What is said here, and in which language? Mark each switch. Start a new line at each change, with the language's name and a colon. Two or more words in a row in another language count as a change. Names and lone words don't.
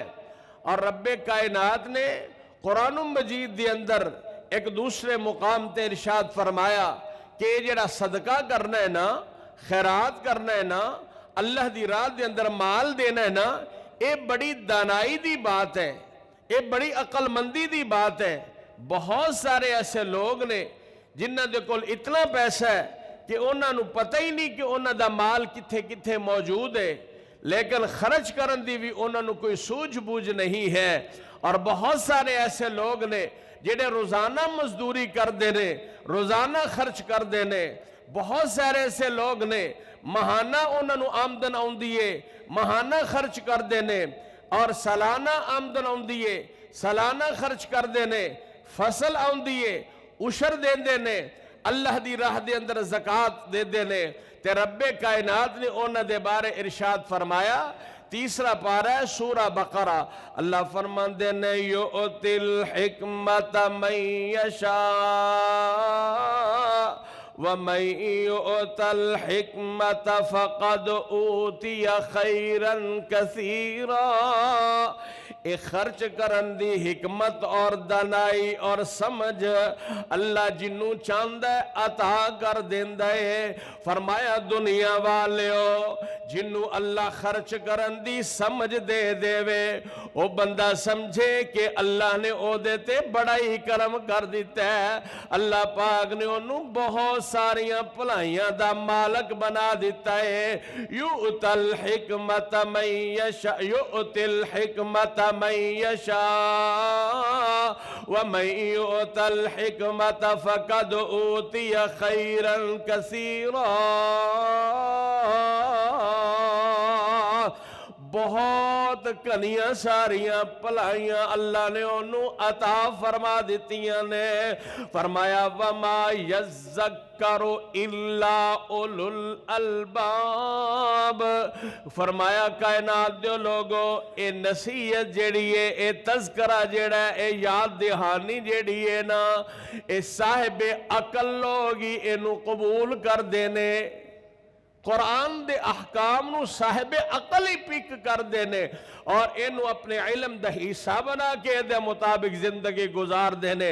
Punjabi: اور رب کائنات نے قرآن مجید دے اندر ایک دوسرے مقام تے ارشاد فرمایا کہ یہ جڑا صدقہ کرنا ہے نا، خیرات کرنا ہے نا، اللہ دی راہ دے اندر مال دینا ہے نا، یہ بڑی دانائی دی بات ہے، یہ بڑی عقل مندی دی بات ہے۔ بہت سارے ایسے لوگ نے جنہاں دے کول اتنا پیسہ ہے کہ انہاں نو پتہ ہی نہیں کہ انہاں دا مال کتھے کتھے موجود ہے، لیکن خرچ کرن دی بھی انہاں نو کوئی سوجھ بوجھ نہیں ہے۔ اور بہت سارے ایسے لوگ نے جڑے روزانہ مزدوری کر دینے، روزانہ خرچ کر دینے۔ بہت سارے ایسے لوگ نے ماہانہ انہاں نو آمدن آؤندیے، ماہانہ خرچ کر دینے، اور سالانہ آمدن آؤندیے، سالانہ خرچ کر دینے، فصل آؤندیے، عشر دے دینے، اللہ دی راہ دے اندر زکاة دے دینے۔ تے رب کائنات نے انہاں دے بارے ارشاد فرمایا، تیسرا پارہ ہے سورہ بقرہ، اللہ فرماندے نے
Arabic: یؤتی الحکمت من یشاء وَمَن يُؤْتَ الْحِكْمَةَ فَقَدْ أُوتِيَ خَيْرًا كَثِيرًا۔
Punjabi: اے خرچ کرن دی حکمت اور دانائی اور سمجھ اللہ جنوں چاندہ عطا کر دیندہ ہے۔ فرمایا دنیا والیو جنوں اللہ خرچ کرن دی سمجھ دے دے وے، او بندہ سمجھے کہ اللہ نے او دیتے بڑا ہی کرم کر دیتا ہے۔ اللہ پاک نے انہوں بہت ساریاں پلائیاں دا مالک بنا دیتا ہے۔
Arabic: یؤتی الحکمت من یشاء، یؤتی الحکمت من یشاء ومن یؤت الحکمت فقد اوتی خیرا کثیرا۔
Punjabi: بہت کنیاں ساریاں پلائیاں اللہ نے انہوں عطا فرما دیتیاں نے۔
Arabic: فرمایا وَمَا يَذَّكَّرُ إِلَّا أُولُو الْأَلْبَابِ۔
Punjabi: فرمایا کائنات جو لوگو اے نصیحت جیڑی ہے، اے تذکرہ جیڑا ہے، اے یاد دہانی جیڑی ہے نا، اے صاحب عقل لوگی انہوں قبول کر دینے۔ قرآن دے احکام نو صاحب عقل ہی پک کر دینے اور انہوں اپنے علم دا حصہ بنا کے دے مطابق زندگی گزار دینے۔